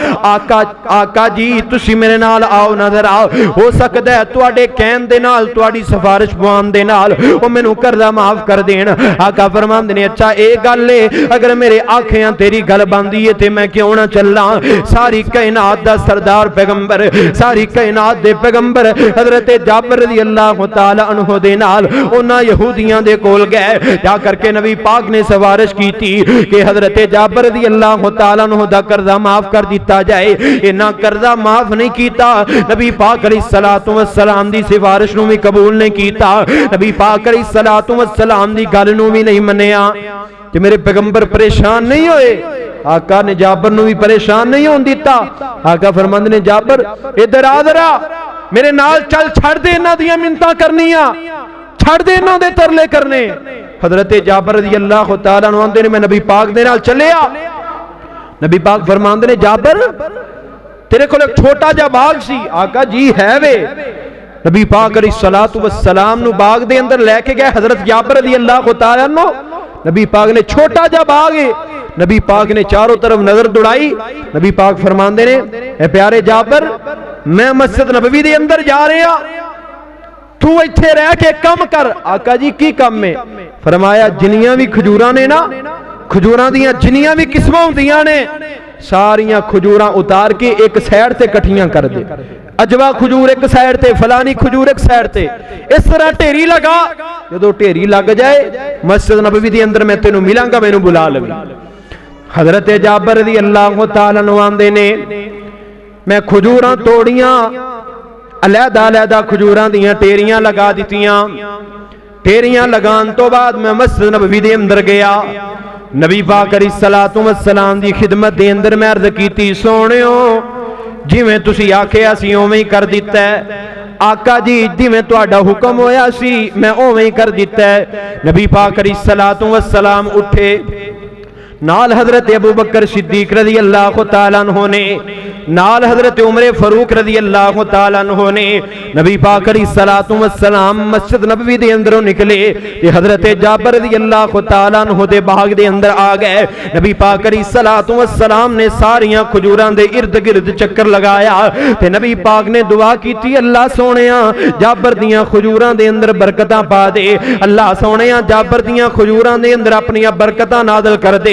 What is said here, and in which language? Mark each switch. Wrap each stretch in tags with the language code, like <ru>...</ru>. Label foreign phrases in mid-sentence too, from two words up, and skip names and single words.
<pa>ਆਕਾ ਜੀ ਤੁਸੀ ਮੇਰੇ ਨਾਲ ਆਓ, ਨਜ਼ਰ ਆਓ, ਹੋ ਸਕਦਾ ਹੈ ਤੁਹਾਡੇ ਕਹਿਣ ਦੇ ਨਾਲ ਤੁਹਾਡੀ ਸਿਫ਼ਾਰਿਸ਼ ਪਵਾਉਣ ਦੇ ਨਾਲ ਓ ਮੈਨੂੰ ਕਰਜ਼ਾ ਮਾਫ਼ ਕਰ ਦੇਣ। ਆਕਾ ਫ਼ਰਮਾਂਦੇ ਨੇ ਅੱਛਾ ਯੇ ਗੱਲ ਹੈ, ਅਗਰ ਮੇਰੇ ਆਖਿਆਂ ਤੇਰੀ ਗੱਲ ਬਣਦੀ ਹੈ ਤੇ ਮੈਂ ਕਿਉਂ ਨਾ ਚੱਲਣਾ। ਸਾਰੀ ਕਾਇਨਾਤ ਦਾ ਸਰਦਾਰ ਪੈਗ਼ੰਬਰ, ਸਾਰੀ ਕਾਇਨਾਤ ਦੇ ਪੈਗ਼ੰਬਰ ਹਜ਼ਰਤ ਜਾਬਰ</pa> <ar>رضي الله تعالى عنه</ar> <pa>ਦੇ ਨਾਲ ਉਨ੍ਹਾਂ ਯਹੂਦੀਆਂ ਦੇ ਕੋਲ ਗਏ। ਜਾ ਕਰਕੇ ਨਬੀ ਪਾਕ ਨੇ ਸਿਫ਼ਾਰਿਸ਼ ਕੀ ਕਿ ਹਜ਼ਰਤ ਜਾਬਰ</pa> <ar>رضي الله تعالى عنه</ar> <pa>ਦਾ ਕਰਜ਼ਾ ਮਾਫ਼ ਕਰ ਦਿੱਤਾ ਜਾਏ। ਇਨ੍ਹਾਂ ਕਰਜ਼ਾ ਮਾਫ਼ ਨਹੀਂ ਕੀਤਾ, ਨਬੀ ਪਾਕ</pa> <ar>عليه الصلاة والسلام</ar> <pa>ਦੀ ਸਿਫ਼ਾਰਿਸ਼ ਨੂੰ ਭੀ ਕਬੂਲ ਨਹੀਂ ਕੀਤਾ, ਨਬੀ ਪਾਕ</pa> <ar>عليه الصلاة والسلام</ar> <pa>ਦੀ ਗੱਲ ਨੂੰ ਭੀ ਨਹੀਂ ਮੰਨਿਆ। ਤੇ ਮੇਰੇ ਪੈਗ਼ੰਬਰ ਪਰੇਸ਼ਾਨ ਨਹੀਂ ਹੋਏ, ਆਕਾ ਨੇ ਜਾਬਰ ਨੂੰ ਭੀ ਪਰੇਸ਼ਾਨ ਨਹੀਂ ਹੋਣ ਦਿੱਤਾ। ਆਕਾ ਫ਼ਰਮਾਂਦੇ ਨੇ ਜਾਬਰ ਇਧਰ ਆ, ਜ਼ਰਾ ਮੇਰੇ ਨਾਲ ਚੱਲ, ਛੱਡ ਦੇ ਇਨ੍ਹਾਂ ਦੀਆਂ ਮਿੰਨਤਾਂ ਕਰਨੀਆਂ, ਛੱਡ ਦੇ ਇਨ੍ਹਾਂ ਦੇ ਤਰਲੇ ਕਰਨੇ। ਹਜ਼ਰਤ ਜਾਬਰ</pa> <ar>رضي الله تعالى عنه</ar> <pa>ਆਂਦੇ ਨੇ ਮੈਂ ਨਬੀ ਪਾਕ ਦੇ ਨਾਲ ਚੱਲਿਆ। ਨਬੀ ਪਾਕ ਫ਼ਰਮਾਂਦੇ ਨੇ ਜਾਬਰ ਤੇਰੇ ਕੋਲ ਇਕ ਛੋਟਾ ਜਾ ਬਾਗ਼ ਸੀ। ਆਕਾ ਜੀ ਹੈ ਵੇ। ਨਬੀ ਪਾਕ</pa> <ar>عليه الصلاة والسلام</ar> <pa>ਨੂੰ ਬਾਗ਼ ਦੇ ਅੰਦਰ ਲੈਕੇ ਗਏ ਹਜ਼ਰਤ ਜਾਬਰ</pa> <ar>رضي الله تعالى عنه.</ar> <pa>ਨਬੀ ਪਾਕ ਨੇ ਛੋਟਾ ਜਾ ਬਾਗ਼ ਹੈ, ਨਬੀ ਪਾਕ ਨੇ ਚਾਰੋਂ ਤਰਫ਼ ਨਜ਼ਰ ਦੌੜਾਈ। ਨਬੀ ਪਾਕ ਫ਼ਰਮਾਂਦੇ ਨੇ ਏ ਪਿਆਰੇ ਜਾਬਰ ਮੈਂ ਮਸਜਿਦ ਨਬਵੀ ਦੇ ਅੰਦਰ ਜਾ ਰਿਹਾ, ਤੂ ਇੱਥੇ ਰਹਿ ਕੇ ਕੰਮ ਕਰ। ਆਕਾ ਜੀ ਕੀ ਕਾਮ ਹੈ? ਫ਼ਰਮਾਇਆ ਜਿੰਨੀਆਂ ਭੀ ਖਜੂਰਾਂ ਨੇ ਨਾ, ਖਜੂਰਾਂ ਦੀਆਂ ਜਿੰਨੀਆਂ ਭੀ ਕਿਸਮਾਂ ਹੁੰਦੀਆਂ ਨੇ ਸਾਰੀਆਂ ਖਜੂਰਾਂ ਉਤਾਰ ਕੇ ਇਕ ਸਾਈਡ ਤੇ ਇਕੱਠੀਆਂ ਕਰ ਦੇ। ਅਜਵਾ ਖਜੂਰ ਇਕ ਸਾਈਡ ਤੇ, ਫ਼ਲਾਨੀ ਖਜੂਰ ਇਕ ਸਾਈਡ ਤੇ, ਇਸ ਤਰ੍ਹਾਂ ਢੇਰੀ ਲਗਾ। ਜੋ ਢੇਰੀ ਲੱਗ ਜਾਏ ਮਸਜਿਦ ਨਬਵੀ ਦੇ ਅੰਦਰ ਮੈਂ ਤੈਨੂੰ ਮਿਲਾਂਗਾ, ਮੈਨੂੰ ਬੁਲਾ ਲਵੀਂ। ਹਜ਼ਰਤ ਜਾਬਰ</pa> <ar>رضي الله تعالى عنه</ar> <pa>ਆਂਦੇ ਨੇ ਮੈਂ ਖਜੂਰਾਂ ਤੋੜੀਆਂ, ਅਲਹਿਦਾ ਅਲਹਿਦਾ ਖਜੂਰਾਂ ਦੀਆਂ ਢੇਰੀਆਂ ਲਗਾ ਦਿੱਤੀਆਂ। ਢੇਰੀਆਂ ਲਗਾਣ ਤੋਂ ਬਾਅਦ ਮੈਂ ਮਸਜਿਦ ਨਬਵੀ ਦੇ ਅੰਦਰ ਗਿਆ। ਨਬੀ ਪਾਕ</pa> <ar>عليه الصلاة والسلام</ar> <pa>ਦੀ ਖ਼ਿਦਮਤ ਦੇ ਅੰਦਰ ਮੈਂ ਅਰਜ਼ ਕੀਤੀ, ਸੋਹਣਿਓ ਜਿਵੇਂ ਤੁਸੀ ਆਖਿਆ ਸੀ ਉਵੇਂ ਹੀ ਕਰ ਦਿੱਤਾ ਹੈ। ਆਕਾ ਜੀ ਜਿਵੇਂ ਤੁਹਾਡਾ ਹੁਕਮ ਹੋਇਆ ਸੀ ਮੈਂ ਉਵੇਂ ਹੀ ਕਰ ਦਿੱਤਾ ਹੈ। ਨਬੀ ਪਾਕ</pa> <ar>عليه الصلاة والسلام</ar> <pa>ਉੱਠੇ, ਨਾਲ ਹਜ਼ਰਤ ਅਬੂ ਬਕਰ ਸਿੱਦੀਕ</pa> <ar>رضي الله تعالى عنه</ar> <pa>ਨੇ, ਨਾਲ ਹਜ਼ਰਤ ਉਮਰ ਫ਼ਾਰੂਕ</pa> <ar>رضي الله تعالى عنه</ar> <pa>ने। ਨਬੀ ਪਾਕ</pa> <ar>عليه الصلاة والسلام</ar> <pa>ਮਸਜਿਦ ਨਬਵੀ ਦੇ ਅੰਦਰੋਂ ਨਿਕਲੇ ਤੇ ਹਜ਼ਰਤ ਜਾਬਰ</pa> <ar>رضي الله تعالى عنه</ar> <pa>ਦੇ ਬਾਗ਼ ਦੇ ਅੰਦਰ ਆ ਗਏ। ਨਬੀ ਪਾਕ</pa> <ar>عليه الصلاة والسلام</ar> <pa>ਨੇ ਸਾਰੀਆਂ ਖਜੂਰਾਂ ਦੇ ਇਰਦ ਗਿਰਦ ਚੱਕਰ ਲਗਾਇਆ ਤੇ ਨਬੀ ਪਾਕ ਨੇ ਦੁਆ ਕੀਤੀ, ਅੱਲਾਹ ਸੋਹਣਿਆ ਜਾਬਰ ਦੀਆਂ ਖਜੂਰਾਂ ਦੇ ਅੰਦਰ ਬਰਕਤਾਂ ਪਾ ਦੇ, ਅੱਲਾਹ ਸੋਹਣਿਆ ਜਾਬਰ ਦੀਆਂ ਖਜੂਰਾਂ ਦੇ ਅੰਦਰ ਆਪਣੀਆਂ ਬਰਕਤਾਂ ਨਾਜ਼ਿਲ ਕਰ ਦੇ।</pa>